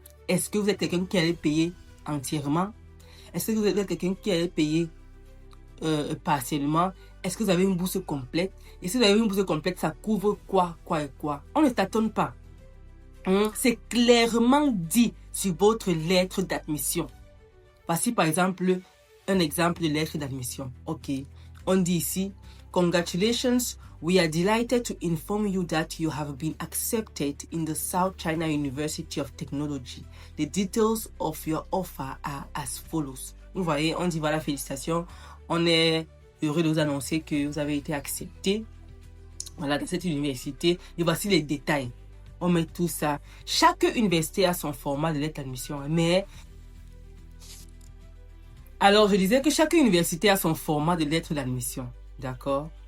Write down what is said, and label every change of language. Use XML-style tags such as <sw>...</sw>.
<fr>Est-ce que vous êtes quelqu'un qui allait payer entièrement? Est-ce que vous êtes quelqu'un qui allait payer partiellement? Est-ce que vous avez une bourse complète? Et si vous avez une bourse complète, ça couvre quoi? On ne tâtonne pas. C'est clairement dit sur votre lettre d'admission. Voici par exemple un exemple de lettre d'admission. Ok. On dit ici,</fr> <en>congratulations, we are delighted to inform you that you have been accepted in the South China University of Technology. The details of your offer are as follows.</en> <fr>Vous voyez, on dit voilà, félicitations. On est heureux de vous annoncer que vous avez été accepté. Voilà, dans cette université. Et voici les détails. On met tout ça. Chaque université a son format de lettre d'admission. Mais alors, je disais que chaque université a son format de lettre d'admission. D'accord?</fr>